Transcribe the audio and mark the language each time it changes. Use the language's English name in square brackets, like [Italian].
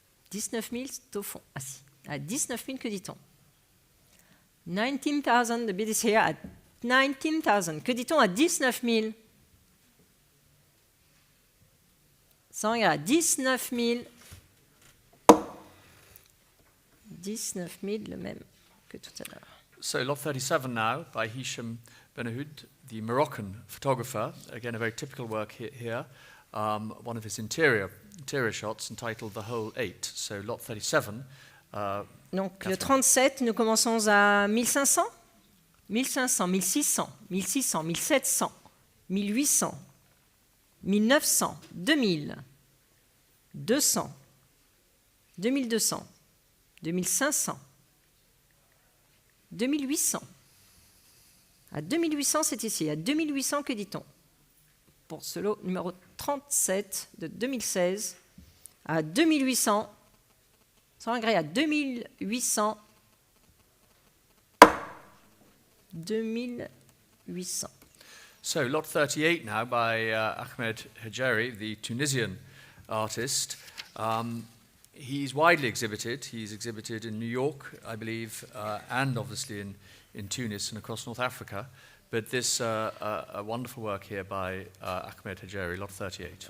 [French] 19 000, c'est au fond. Assis. À 19 000, que dit-on? [English] 19,000, the bid is here at 19,000. [French] Que dit-on à 19 000? Sans regret, 19 000. 19 000, le même que tout à l'heure. [English] So lot 37 now by Hisham Benahoud, the Moroccan photographer. Again, a very typical work here. One of his interior shots entitled The Whole Eight. So lot 37. [French] Donc le 37, nous commençons à 1500, 1500, 1600, 1600, 1700, 1800, 1900, 2000, 200, 2200, 2500, 2800. À 2800, c'est ici. À 2800, que dit-on? Pour ce lot numéro 37 de 2016, à 2800, sans regret, à 2800, 2800. [English] So lot 38 now by Ahmed Hajiri, the Tunisian artist. He's widely exhibited. He's exhibited in New York, I believe, and obviously in Tunis and across North Africa. But this a wonderful work here by Ahmed Hajiri, lot 38.